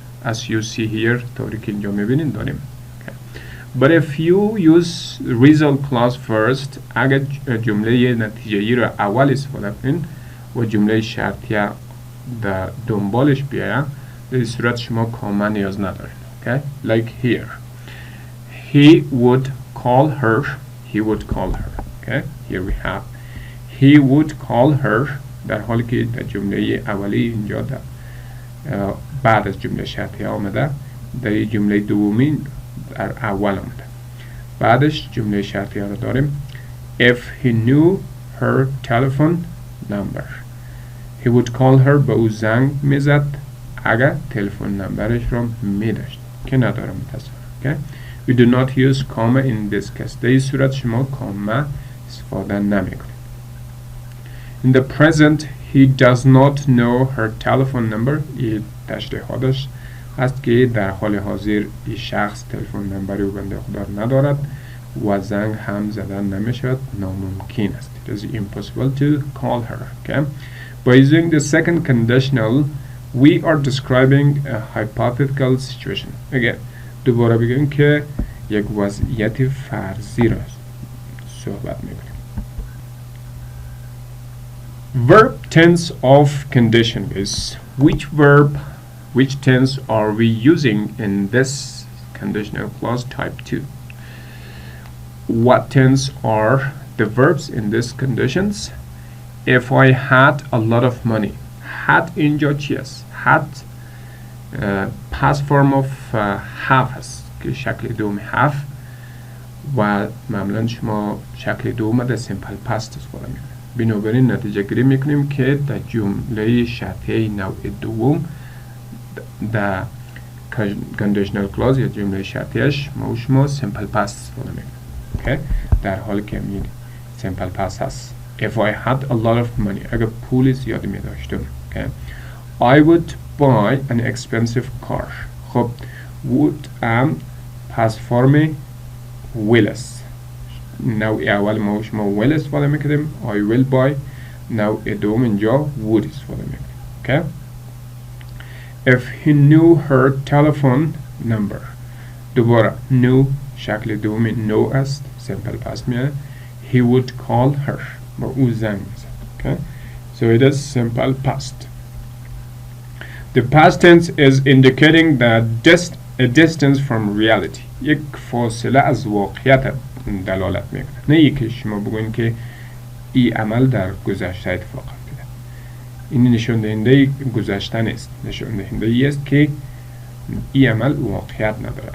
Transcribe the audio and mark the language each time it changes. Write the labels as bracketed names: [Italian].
[English] As you see here [Persian] طوری که اینجا میبینید داریم. [English] But if you use result clause first، [Persian] اگر جمله نتیجه ای را اول استفاده کنین و جمله شرطیه در دنبالش بیاید، در صورت شما کاما نیاز ندارین. [English] Okay? Like here he would call her، he would call her. Okay? Here we have he would call her، [Persian] در حالی که در جمله اولی اینجا در بعد از جمله شرطیه آمده، در جمله دومی در اول آمده. بعدش جمله شرطیه رو داریم [English] if he knew her telephone number، he would call her، [Persian] به او زنگ میزد اگر تلفن نمبرش رو میداشت که ندارم متاسفم. [English] Okay? We do not use comma in this case. [Persian] در این صورت شما کاما استفاده نمیکنید. [English] In the present he does not know her telephone number، [Persian] این تشریحاتش است که در حال حاضر این شخص تلفن نمبر او بنده خدا ندارد و زنگ هم زدن نمیشود، ناممکن است. [English] It is impossible to call her. Okay? By using the second conditional we are describing a hypothetical situation. [Persian] Again دوباره بگیم که یک وضعیت فرضی را صحبت میکنیم. [English] Verb tense of condition is which tense are we using in this conditional clause type 2? What tense are the verbs in these conditions? If I had a lot of money. [Persian] had اینجا چی است؟ had past form of have است که شکل دوم have و معمولا شما شکل دوم در simple past استفاده میکنید. بنابراین نتیجه گیری میکنیم که در جمله شرطی نوع دوم در conditional clause یا جمله شرطیش ما شما simple past استفاده میکنیم. [English] okay? [Persian] در حالی که میگیم simple past هست. [English] If I had a lot of money, [Persian] اگر پول زیادی می داشتم, [English] okay, I would buy an expensive car. [Persian] خب would past form will است. نوع اول ما شما will استفاده میکنیم. [English] I will buy. [Persian] نوع دوم اینجا would استفاده میکنیم. [English] okay? If he knew her telephone number. [Persian] دوباره knew شکل دوم know است. [English] simple past میاد. He would call her. Okay, so it is simple past. The past tense is indicating that a distance from reality. [Persian] یک فاصله از واقعیت دلالت میکنه. نه یکی شما بگوین که این عمل در گذشته اتفاق افتاده. این نشان دهنده گذشته نیست. نشان دهنده ای است که این عمل واقعیت نداره.